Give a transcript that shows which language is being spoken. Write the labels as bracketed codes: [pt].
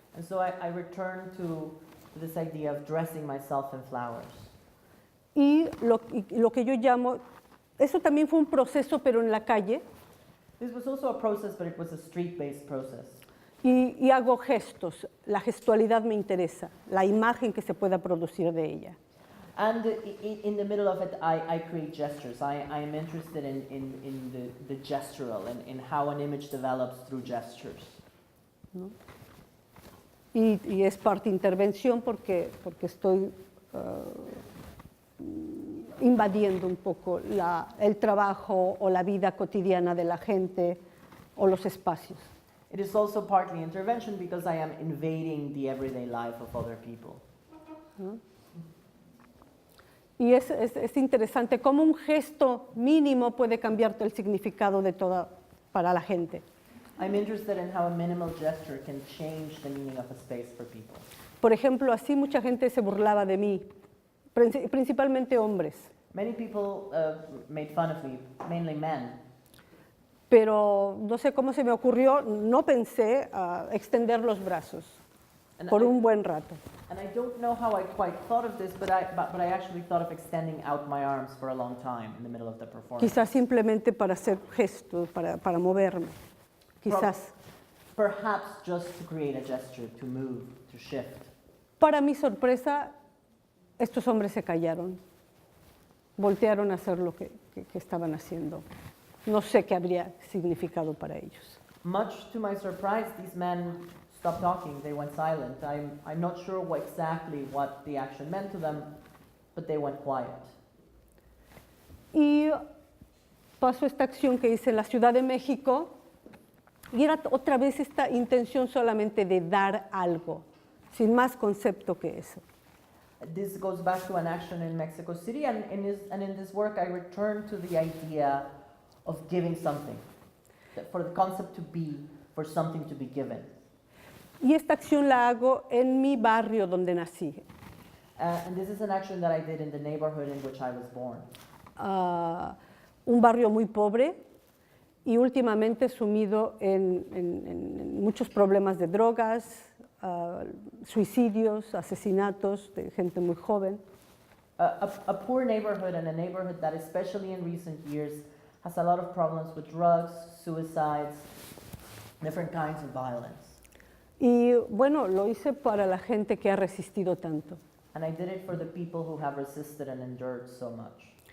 [en] And so I returned to this idea of dressing myself in flowers. [es] Y lo que yo llamo, eso también fue un proceso, pero en la calle, [en] This was also a process, but it was a street-based process. [es] y hago gestos. La gestualidad me interesa, la imagen que se pueda producir de ella. [en] And in the middle of it, I create gestures. I am interested in the gestural and in how an image develops through gestures. [es] ¿No? Y es parte intervención porque estoy invadiendo un poco el trabajo o la vida cotidiana de la gente o los espacios. [en] It is also partly intervention because I am invading the everyday life of other people. [es] ¿No? Y es interesante cómo un gesto mínimo puede cambiarte el significado de toda para la gente. [en] I'm interested in how a minimal gesture can change the meaning of a space for people. [es] Por ejemplo, así mucha gente se burlaba de mí, principalmente hombres, [en] Many people made fun of me, mainly men. [es] pero no sé cómo se me ocurrió, no pensé extender los brazos [en] And [es] por [en] I- [es] un buen rato. [en] And I don't know how I quite thought of this, but I actually thought of extending out my arms for a long time in the middle of the performance. [es] Quizás simplemente para hacer gestos, para moverme, quizás. [en] Perhaps just to create a gesture, to move, to shift. [es] Para mi sorpresa, estos hombres se callaron, voltearon a hacer lo que estaban haciendo. No sé qué habría significado para ellos. [en] Much to my surprise, these men stopped talking. They went silent. I'm not sure exactly what the action meant to them, but they went quiet. [es] Y paso esta acción que hice en la Ciudad de México y era otra vez esta intención solamente de dar algo, sin más concepto que eso. [en] This goes back to an action in Mexico City, and in this work, I return to the idea of giving something, for the concept to be, for something to be given. [es] Y esta acción la hago en mi barrio donde nací. [en] And this is an action that I did in the neighborhood in which I was born. [es] Un barrio muy pobre y últimamente sumido en muchos problemas de drogas, suicidios, asesinatos de gente muy joven. [en] A poor neighborhood, and a neighborhood that, especially in recent years, has a lot of problems with drugs, suicides, different kinds of violence. [es] Y bueno, lo hice para la gente que ha resistido tanto. [en] And I did it for the people who have resisted and endured so much.